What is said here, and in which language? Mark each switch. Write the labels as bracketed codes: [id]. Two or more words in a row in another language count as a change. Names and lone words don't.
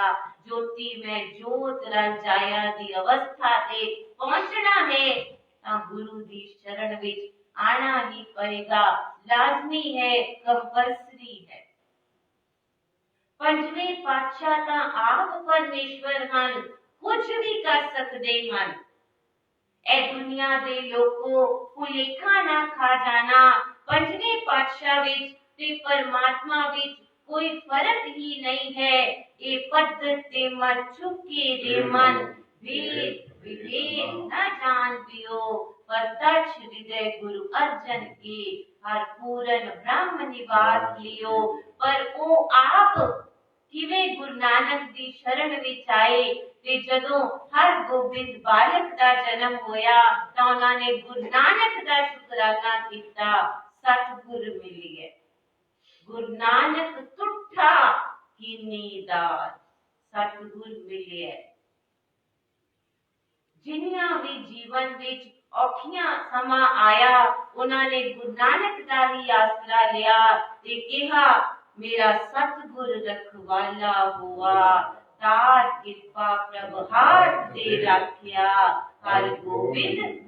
[pa] ਜੋਤਿ ਮੇਂ ਜੋਤ ਰਲ ਜਾਇਆ ਦੀ ਅਵਸਥਾ ਤੇ ਪਹੁੰਚਣਾ ਹੈ ਤਾ ਗੁਰੂ ਦੀ ਸ਼ਰਣ ਵਿਚ ਆਣਾ ਹੀ ਪੜੇਗਾ, ਲਾਜ਼ਮੀ ਹੈ, ਕੰਪਲਸਰੀ ਹੈ। ਪੰਜਵੇਂ ਪਾਤਸ਼ਾਹ ਤਾ ਆਪ ਪਰਮੇਸ਼ਵਰ ਹਨ, ਕੁਛ ਭੀ ਕਰ ਸਕਤੇ ਹਨ। ਐ ਦੁਨੀਆ ਦੇ ਲੋਗੋਂ ਭੁਲੇਖਾ ਨਾ ਖਾ ਜਾਣਾ, ਪੰਜਵੇਂ ਪਾਤਸ਼ਾਹ ਵਿਚ ਤੇ ਪਰਮਾਤਮਾ ਵਿਚ ਕੋਈ ਫ਼ਰਕ ਹੀ ਨਹੀਂ ਹੈ। ਏ ਪੱਧਤ ਤੇ ਮਤ ਚੁਕੇ ਰੇ ਮਨ, ਵੇਦ ਬਿਬੇਕ ਨ ਜਾਨ ਪੀਓ, ਪ੍ਰਤੱਖ ਹਿਰਦੈ ਗੁਰੁ ਅਰਜਨ ਕੇ, ਹਰ ਪੂਰਨ ਬ੍ਰਹਮ ਨਿਵਾਸ ਲੀਓ। ਪਰ ਓ ਆਪ ਕਿਵੇਂ ਗੁਰੂ ਨਾਨਕ ਦੀ ਸ਼ਰਣ ਵਿਚ ਆਏ ਤੇ ਜਦੋਂ ਹਰਿਗੋਬਿੰਦ ਬਾਲਕ ਦਾ ਜਨਮ ਹੋਇਆ ਤਾਂ ਉਨ੍ਹਾਂ ਨੇ ਗੁਰੂ ਨਾਨਕ ਦਾ ਸ਼ੁਕਰਾਨਾ ਕੀਤਾ, ਸਤਗੁਰ ਮਿਲਿਏ। ਗੁਰੂ ਨਾਨਕ ਤੁਠਾ ਕੀਨੀ ਦਾਸ, ਸਤਗੁਰ ਮਿਲਿਏ। ਜਿੰਨੀਆਂ ਭੀ ਜੀਵਨ ਵਿਚ ਔਖੀਆਂ ਸਮਾਂ ਆਇਆ, ਉਨ੍ਹਾਂ ਨੇ ਗੁਰੂ ਨਾਨਕ ਦਾ ਹੀ ਆਸਰਾ ਲਿਆ ਤੇ ਕਹਾ ਮੇਰਾ ਸਤਗੁਰ ਰਖਵਾਲਾ ਹੁਆ, ਤਾਰ ਕ੍ਰਿਪਾ ਪ੍ਰਭ ਹਾਥ ਦੇ ਰਖਿਆ, ਹਰਿਗੋਬਿੰਦ।